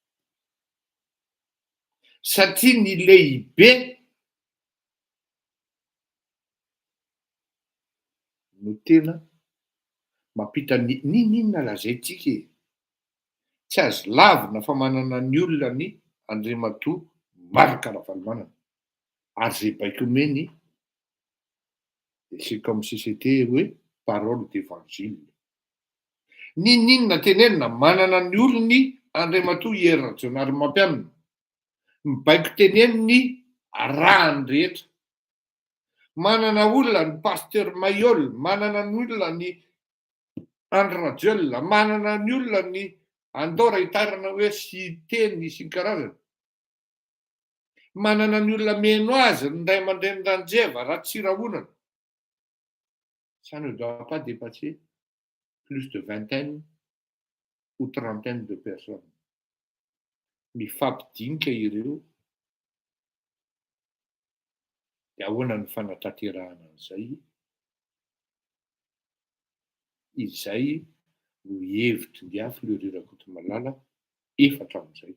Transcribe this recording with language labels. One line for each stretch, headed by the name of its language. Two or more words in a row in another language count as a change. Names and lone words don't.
Malagasy: Satria ny lehibe no tena mampita ninona lazaintsika e. Tsy azo lavina fa manana ny olona ny Andriamatoa Marc Ravalomanana ary zay baiko omeny
French: c'est comme si c'était
Malagasy: hoe
French: parole d'évangile.
Malagasy: Ninona tenenina manana ny olony Andriamatoa Hery Rajaonarimampianina mibaiko teneniny rahany rehetra manana olona ny pasteur Mayol, manana ny olona ny Andrajel, manana ny olona ny Andora hitarana hoe sy teny sy ny karazany. Manana ny olona meno azy, ny ray aman-dreny Ranjeva, Ratsirahonana.
French: Ça ne doit pas dépasser plus de vingtaine ou trentaine de personnes.
Malagasy: Mifampidinika ireo. Dia ahoana ny fanatanterahana an'izay? Izay no hevitry ny afo le Rirakotomalala efatra amin'izay.